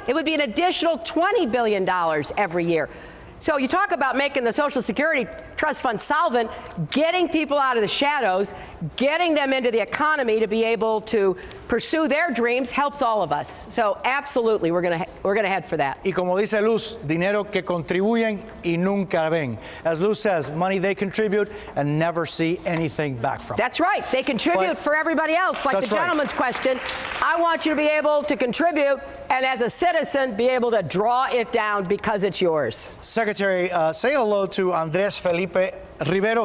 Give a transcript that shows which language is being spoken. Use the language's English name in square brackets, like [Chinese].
[English] It would be an additional $20 billion every year. So you talk about making the Social Security Trust Fund solvent, getting people out of the shadows, getting them into the economy to be able to pursue their dreams helps all of us. So absolutely, we're gonna head for that. [Spanish] Y como dice Luz, dinero que contribuyen y nunca ven. [English] As Luz says, money they contribute and never see anything back from. That's right. They contribute for everybody else. Like the gentleman's question, I want you to be able to contribute and as a citizen be able to draw it down because it's yours. Secretary, say hello to Andres Felipe Rivero.